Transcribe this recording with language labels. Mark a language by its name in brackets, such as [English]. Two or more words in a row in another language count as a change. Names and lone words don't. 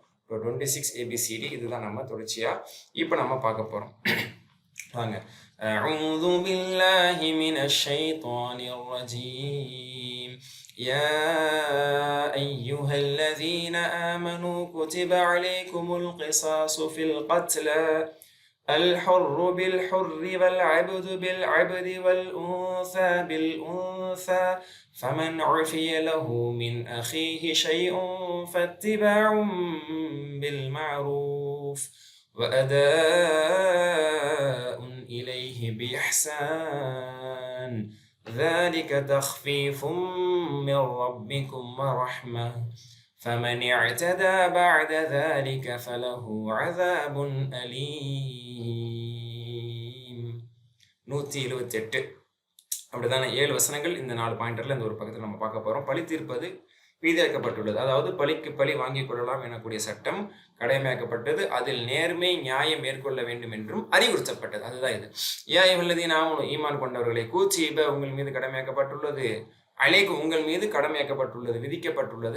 [Tamil] 26ABCD இதுதான் நம்ம தொடர்ச்சியாக இப்போ நம்ம பார்க்க போகிறோம். [Arabic] வாங்க. أعوذ بالله من الشيطان الرجيم. يا أيها الذين آمنوا كتب عليكم القصاص في القتلى الحر بالحر والعبد بالعبد والأنثى بالأنثى فمن عفي له من أخيه شيء فاتباع بالمعروف وأداء إليه بإحسان ذلك تخفيف من ربكم ورحمة فمن اعتدى بعد ذلك فله عذاب أليم 178 [Tamil] அப்படிதானே 7 வசனங்கள் இந்த 4 பாயிண்டர்ல இந்த ஒரு பக்கத்தில் நம்ம பார்க்க போறோம். பழி தீர்ப்பது விதியாக்கப்பட்டுள்ளது. அதாவது பழிக்கு பழி வாங்கிக் கொள்ளலாம் எனக்கூடிய சட்டம் கடமையாக்கப்பட்டது. அதில் நேர்மை நியாயம் மேற்கொள்ள வேண்டும் என்றும் அறிவுறுத்தப்பட்டது. அதுதான் இது. [Arabic] يا أيها الذين آمنوا [Tamil] ஈமான் கொண்டவர்களை கூச்சிப உங்கள் மீது கடமையாக்கப்பட்டுள்ளது, அலைக்கும் உங்கள் மீது கடமையாக்கப்பட்டுள்ளது, விதிக்கப்பட்டுள்ளது.